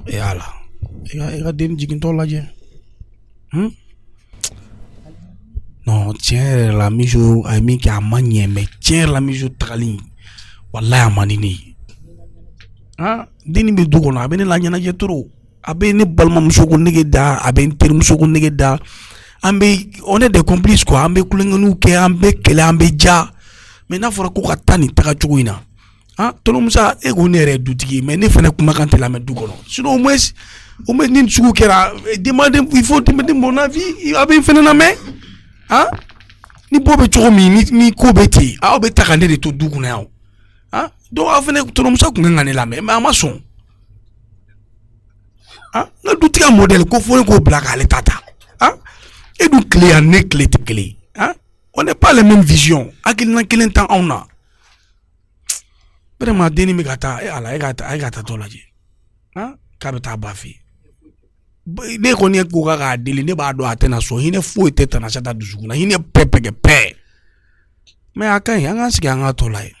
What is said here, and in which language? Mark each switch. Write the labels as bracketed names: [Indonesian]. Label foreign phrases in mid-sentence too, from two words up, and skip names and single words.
[Bambara] ala i ka den jigintɔ lajɛ non tiɲɛ yɛrɛ la Mijo a ye min kɛ a ma ɲɛ mais tiɲɛ yɛrɛ la Mijo tagali walahi a man di ne ye denni bɛ du kɔnɔ a bɛ ne la ɲɛnajɛ trop a bɛ ne balimamuso ko nege da a bɛ n terimuso ko nege da [French] on est des complices quoi [Bambara] an bɛ kulonkɛniw kɛ an bɛ kɛlɛ an bɛ ja mais n'a fɔra ko ka taa nin taga cogo in na tɔnɔmusa e ko ne yɛrɛ ye dutigi mais ne fana kumakan tɛ lamɛn du kɔnɔ [French] sinon au moins [Bambara] ni sugu kɛra [French] demande il faut demander mon avis [Bambara] a bɛ n fana lamɛn ni bɔ bɛ cogo min ni ko bɛ ten aw bɛ ta ka ne de to du kɔnɔ yan donc aw fana tɔnɔmusa kun kan ka ne lamɛn mais a ma sɔn n ka dutigi modèle ko fɔ ne k'o bila k'ale ta e dun tile yan ne tile tɛ kelen [French] on n'est pas les mêmes visions [Bambara] hakilina kelen t'an anw na vraiment denni bɛ ka taa ala e ka taa tɔ lajɛ k'a bɛ taa ba fɛ ne kɔni ye ko k'a deli ne b'a dɔn a tɛna sɔn hinɛ foyi tɛ Tanasata dusukun na hinɛ pɛ mais a ka ɲi an k'an sigi an ka tɔ la ye.